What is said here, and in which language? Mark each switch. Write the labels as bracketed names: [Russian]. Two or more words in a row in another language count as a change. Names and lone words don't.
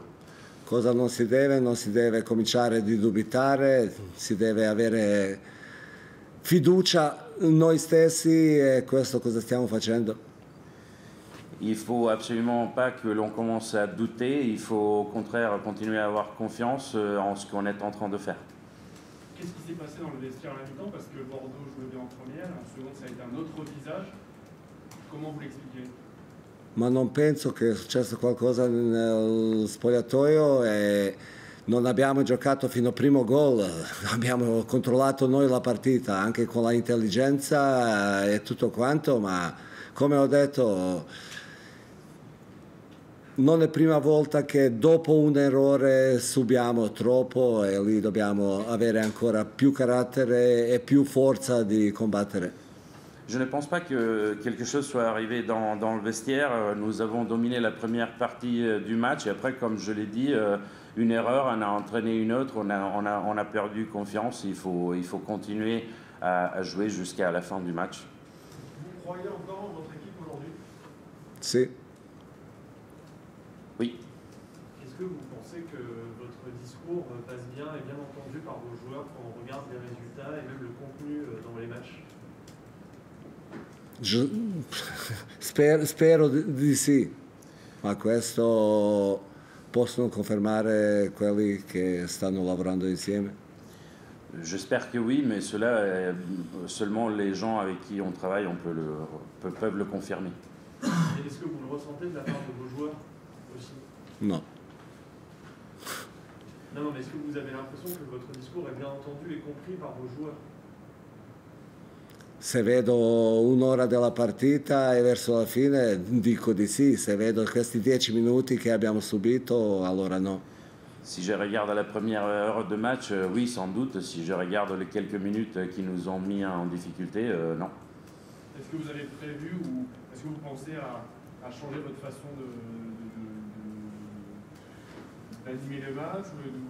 [Italian] Cosa non si deve? Non si deve cominciare di dubitare, si deve avere fiducia noi stessi e questo cosa stiamo facendo. [French] Il ne faut absolument pas que l'on commence à douter, il faut au contraire continuer à avoir confiance en ce qu'on est en train de faire. Qu'est-ce qui s'est passé dans le vestiaire à la mi-temps? Parce que Bordeaux jouait bien en première, en seconde ça a été un autre visage. Comment vous l'expliquez? [Italian] Ma non penso che sia successo qualcosa nel spogliatoio e non abbiamo giocato fino al primo gol, abbiamo controllato noi la partita anche con la intelligenza e tutto quanto, ma come ho detto non è prima volta che dopo un errore subiamo troppo e lì dobbiamo avere ancora più carattere e più forza di combattere. [French] Je ne pense pas que quelque chose soit arrivé dans le vestiaire. Nous avons dominé la première partie du match et après, comme je l'ai dit, une erreur en a entraîné une autre. On a perdu confiance. Il faut continuer à jouer jusqu'à la fin du match. Vous croyez encore en votre équipe aujourd'hui? [Italian] Sì. [French] Oui. Est-ce que vous pensez que votre discours passe bien et bien entendu par vos joueurs quand on regarde les résultats et même le contenu dans les matchs? [Italian] Spero di sì, ma questo possono confermare quelli che stanno lavorando insieme. [French] J'espère que oui, mais cela, seulement les gens avec qui on travaille peuvent le confirmer. Et est-ce que vous le ressentez de la part de vos joueurs aussi? No. Non, mais est-ce que vous avez l'impression que votre discours est bien entendu et compris par vos joueurs? [Italian] Se vedo un'ora della partita e verso la fine dico di sì, se vedo questi 10 minuti che abbiamo subito allora no. [French] Si je regarde à la première heure de match, oui, sans doute. Si je regarde les quelques minutes qui nous ont mis en difficulté, non. Est-ce que vous avez prévu ou est-ce que vous pensez à changer votre façon d'animer le match ou votre composition?